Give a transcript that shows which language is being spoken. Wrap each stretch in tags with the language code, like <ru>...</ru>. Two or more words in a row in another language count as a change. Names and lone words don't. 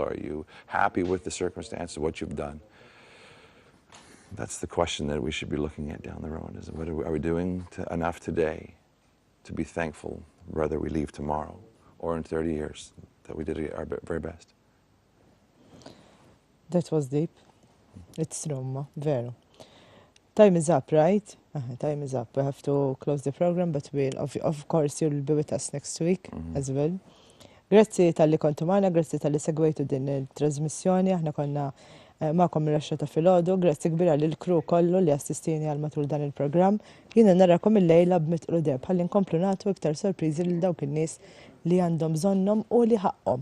<en>Are you happy with the circumstance of what you've done? That's the question that we should be looking at down the road, is what are we doing enough today to be thankful whether we leave tomorrow or in 30 years that we did our very best? That was deep. It's Roma, vero. Time is up, right? Time is up. We have to close the program, but of course you'll be with us next week as well.</en> <mt>Grazzi tal-li kontu maħna, grazzi tal-li segwejtu din il-trasmissjoni, aħna konna ma'kom il-raxxa ta' filgħodu, grazzi kbira lill-crew kollu li assistini għal matul dan il-programm. Jiena narakom il-lejla b'mitqlu deb, ħalli nkomplu nagħtu iktar sorpriżi lil dawk in-nies li għandhom bżonnhom u li ħaqhom.</mt>